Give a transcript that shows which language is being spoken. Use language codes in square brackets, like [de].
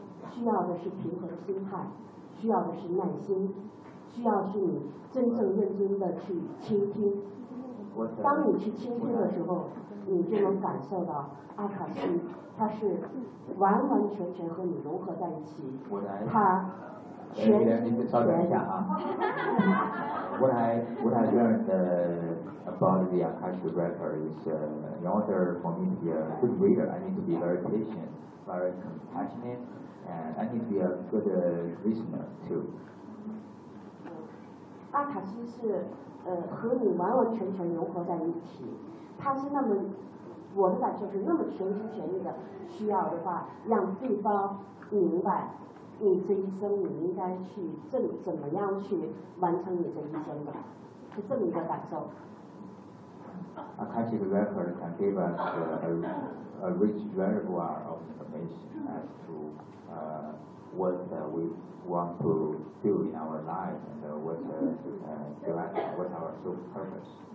[zh] 需要的是平和的心态，需要的是耐心，需要是你真正认真的去倾听。当你去倾听的时候，你就能感受到阿卡西，它是完完全全和你融合在一起。我来，他全全。您稍等一下啊。 [en] What I learned about the Akashi Record is, in order for me to be a good reader, I need to be very patient, very compassionate. And I need to be a good listener too. [zh] 阿卡西是和你完完全全融合在一起，他是那么，我的感受是那么全心全意的需要的话，让对方明白你这一生你应该去怎么样去完成你这一生的，是这么一个感受。 [en] Akashic record can give us a rich reservoir of information as to what we want to do in our life and what's our soul purpose.